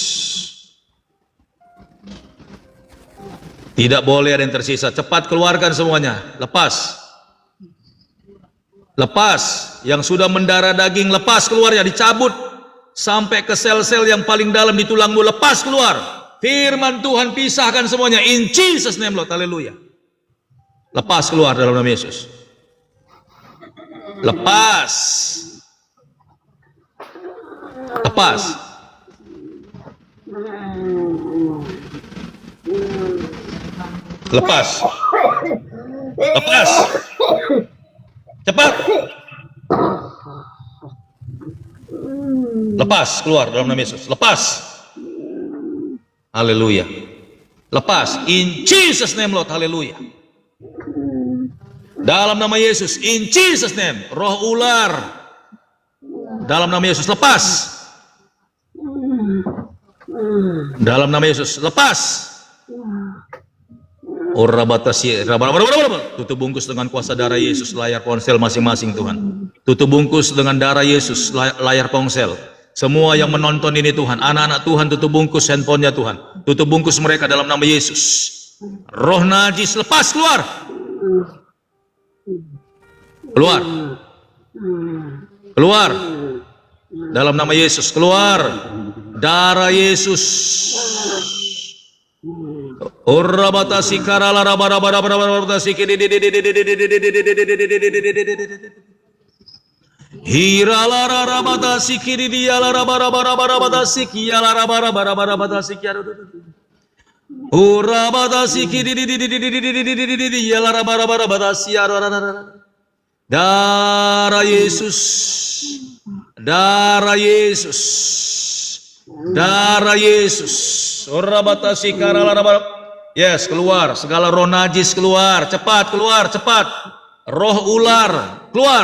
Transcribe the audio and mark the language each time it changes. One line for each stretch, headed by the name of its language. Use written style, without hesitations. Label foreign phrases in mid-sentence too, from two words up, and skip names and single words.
Indonesian: Tidak boleh ada yang tersisa. Cepat keluarkan semuanya. Lepas. Lepas. Yang sudah mendarah daging, lepas keluar ya. Dicabut. Sampai ke sel-sel yang paling dalam di tulangmu. Lepas keluar. Firman Tuhan pisahkan semuanya.
English: In Jesus name, Lord.
Indonesian: Haleluya. Lepas keluar dalam nama Yesus. Lepas. Lepas. Lepas. Lepas. Cepat. Lepas keluar dalam nama Yesus. Lepas. Haleluya. Lepas.
English: In Jesus name, Lord.
Indonesian: Haleluya. Dalam nama Yesus.
English: In Jesus name.
Indonesian: Roh ular. Dalam nama Yesus. Lepas. Dalam nama Yesus. Lepas. Tutup bungkus dengan kuasa darah Yesus layar ponsel masing-masing Tuhan. Tutup bungkus dengan darah Yesus layar ponsel. Semua yang menonton ini Tuhan, anak-anak Tuhan, tutup bungkus handphonenya Tuhan. Tutup bungkus mereka dalam nama Yesus. Roh najis lepas keluar. Keluar. Keluar. Dalam nama Yesus keluar. Darah Yesus. Orabatasi karala rabarabatasi hirala rabatasi kiridiala rabarabatasi kiala rabarabatasi kiala orabatasi kiridiala rabarabatasi darah Yesus, darah Yesus, darah Yesus. Orabatasi karala rabarabatasi. Yes, keluar. Segala roh najis keluar. Cepat, keluar, cepat. Roh ular, keluar.